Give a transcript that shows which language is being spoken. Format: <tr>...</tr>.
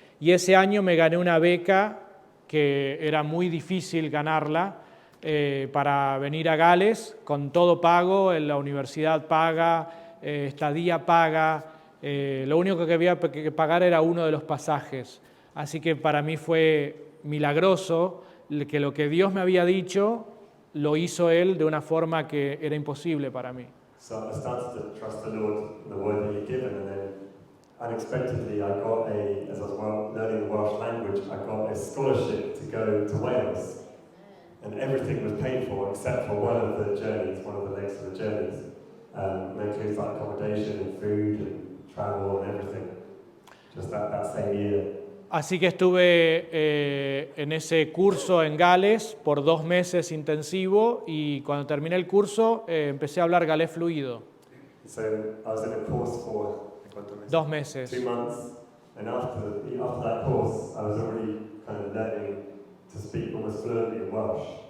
<es>Y ese año me gané una beca que era muy difícil ganarla para venir a Gales, con todo pago, la universidad paga, estadía paga. Lo único que había que pagar era uno de los pasajes. Así que para mí fue milagroso que lo que Dios me había dicho lo hizo Él de una forma que era imposible para mí.</es> <en>So I started to trust the Lord, the word that He'd given, and then unexpectedly, I got as I was learning the Welsh language, I got a scholarship to go to Wales. And everything was paid for except for one of the journeys, one of the legs of the journeys. And that includes like accommodation and food and travel and everything. Just that same year.</en> <es>Así que estuve en ese curso en Gales por 2 meses intensivo y cuando terminé el curso empecé a hablar galés fluido.</es> <en>So I was in a course for</en> <es>2 meses.</es> <en>2 months, and after that course, I was already kind of learning to speak almost fluently in Welsh.</en>